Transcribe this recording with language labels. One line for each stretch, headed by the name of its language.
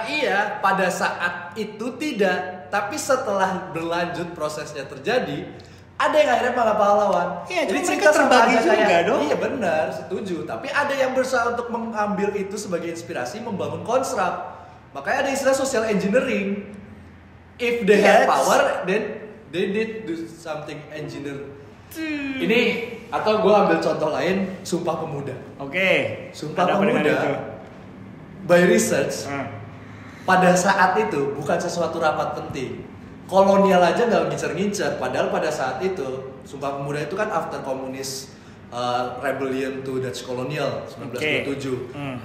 Indonesian: Iya, pada saat itu tidak, tapi setelah berlanjut prosesnya terjadi, ada yang akhirnya malah pahlawan. Iya, jadi mereka terbagi juga dong. Iya benar, setuju. Tapi ada yang berusaha untuk mengambil itu sebagai inspirasi, membangun konstruk. Makanya ada istilah social engineering.
English: If they have power, then they did do something engineer.
Indonesian: Ini atau gue ambil contoh lain, Sumpah Pemuda. Oke. Sumpah Pemuda
English: by research
Indonesian: pada saat itu bukan sesuatu rapat penting. Kolonial aja nggak ngincer-ngincer. Padahal pada saat itu Sumpah Pemuda itu kan
English: after komunis rebellion to Dutch colonial 1927.